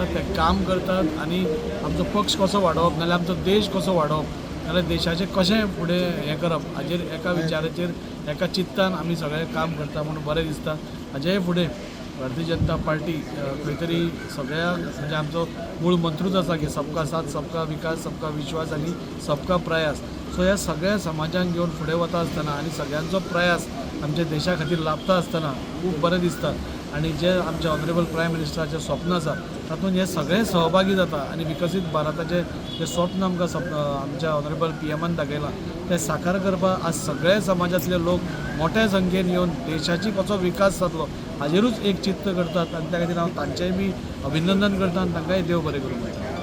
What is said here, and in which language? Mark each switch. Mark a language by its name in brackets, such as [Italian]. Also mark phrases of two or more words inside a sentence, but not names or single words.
[Konkani] ते काम करतात आनी आमचो पक्ष कसो वाडोवप नाल्यार आमचो देश कसो वाडोवप नाल्यार देशाचें कशें फुडें हें करप हाजेर एका विचाराचेर एका चित्तान आमी सगळें काम करता म्हणून बरें दिसता. हाजेय फुडें भारतीय जनता पार्टी खंय तरी सगळ्या म्हणजे आमचो मूळ मंत्रूच आसा की [Hindi] सबका साथ सबका विकास सबका विश्वास [Konkani] आनी [Hindi] सबका प्रयास. [Konkani] सो ह्या सगळ्या समाजांक घेवन फुडें वता आसतना आनी सगळ्यांचो प्रयास आमच्या देशा खातीर लाभता आसतना खूब बरें दिसता. आनी जे आमचे [English] honourable prime [Konkani] मिनिस्टराचें स्वप्न आसा तातूंत हे सगळे सहभागी जाता आनी विकसीत भारताचें जें स्वप्न आमकां आमच्या ऑनरेबल PMन दाखयलां तें साकार करपाक आज सगळे समाजांतले लोक मोठ्या संख्येन येवन देशाची कसो विकास जातलो हाजेरूच एक चित्त करतात आनी त्या खातीर हांव तांचेंय बी अभिनंदन करता आनी तांकांय देव बरें करूं मेळटा.